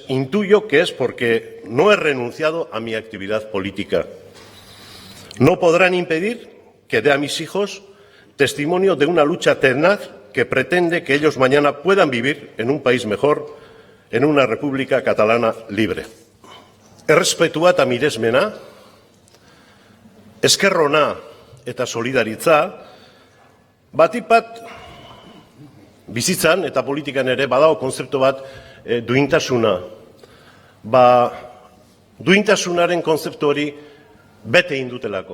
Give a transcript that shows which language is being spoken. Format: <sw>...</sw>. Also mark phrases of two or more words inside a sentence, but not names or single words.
<es>Intuyo que es porque no he renunciado a mi actividad política. No podrán impedir que dé a mis hijos testimonio de una lucha tenaz que pretende que ellos mañana puedan vivir en un país mejor, en una república catalana libre.</es> <eu>Errespetua eta miresmena, eskerrona eta solidaritza, batipat bizitzan eta politikan ere badago konzeptu bat, duintasuna. Duintasunaren konzeptu hori bete egin dutelako.</eu>